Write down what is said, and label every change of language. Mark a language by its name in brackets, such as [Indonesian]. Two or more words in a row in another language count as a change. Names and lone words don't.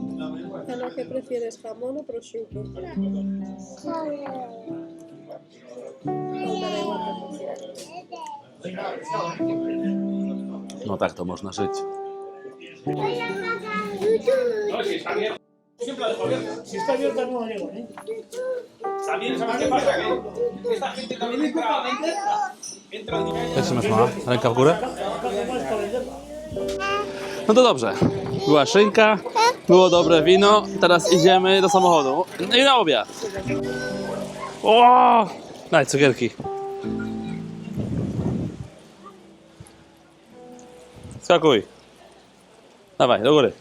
[Spanish] Ana, ¿qué prefieres, jamón o prosciutto? [Polish] No tak to można żyć. [Spanish] No, si está abierto. Siempre la dejo abierta. Si está abierta no la llevo, ¿eh? También, ¿sabes qué pasa? Que esta gente también entra al nivel. [Polish] Jak się masz, mama? Ręka w górę? [Spanish] Acá más para venderla. [Polish] No to dobrze. Była szynka, było dobre wino, teraz idziemy do samochodu. I na obiad. O! Daj cukierki. Skakuj. Dawaj, do góry.